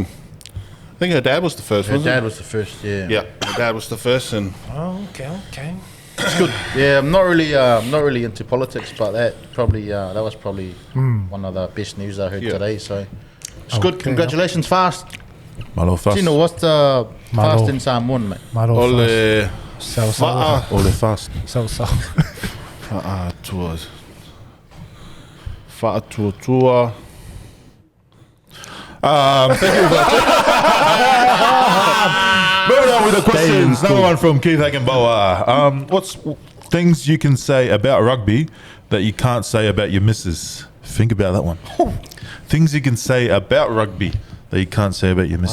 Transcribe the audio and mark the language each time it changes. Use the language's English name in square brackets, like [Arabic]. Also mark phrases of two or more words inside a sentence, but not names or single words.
[English] I think her dad was the first, Her wasn't dad was the first, yeah. Yeah, her dad was the first, and Okay. Yeah, I'm not really into politics, but that was probably one of the best news I heard Yeah. today. So it's good. Okay. Congratulations, fast. Malo fast. Tino, what's the Malo. fast in Samoan, mate? [Samoan] Maro ole so fa'a Ole fast. fa'a tuas. Fa'a tua. [English] Thank you. Moving on with the questions. Another one from Keith Hagenboa. What's things you can say about rugby that you can't say about your missus? Think about that one. Things you can say about rugby that you can't say about your